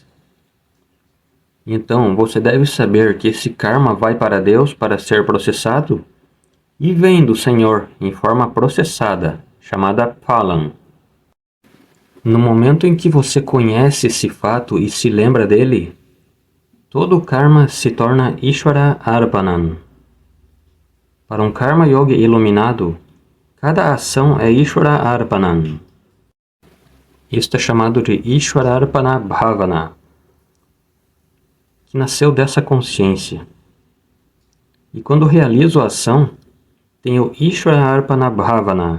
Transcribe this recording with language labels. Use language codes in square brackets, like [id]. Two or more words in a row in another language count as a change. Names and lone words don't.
[pt] Então, você deve saber que esse karma vai para Deus para ser processado e vem do Senhor em forma processada, chamada phalan. No momento em que você conhece esse fato e se lembra dele, todo o karma se torna [sa] Ishvara Arpanan. [pt] Para um karma yogi iluminado, cada ação é [sa] Ishvara Arpanan. [pt] Isto é chamado de [sa] Ishvara Arpana Bhavana, [pt] que nasceu dessa consciência. E quando realizo a ação, tenho [sa] Ishvara Arpana Bhavana.